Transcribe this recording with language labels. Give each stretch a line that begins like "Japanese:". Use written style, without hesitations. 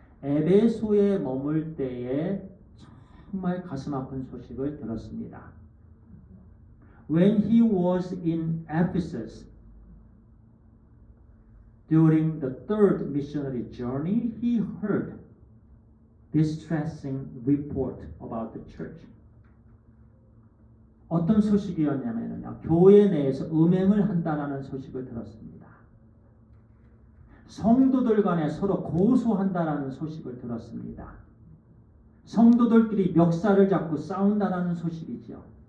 Korean: 에베소에 머물 때에 정말 가슴 아픈 소식을 들었습니다.
English: When he was in Ephesus, during the third missionary journey, he heard distressing report about the church.
Korean: 어떤 소식이었냐면요, 교회 내에서 음행을 한다는 소식을 들었습니다. 성도들 간에 서로 고소한다는 소식을 들었습니다. 성도들끼리 멱살을 잡고 싸운다는 소식이죠.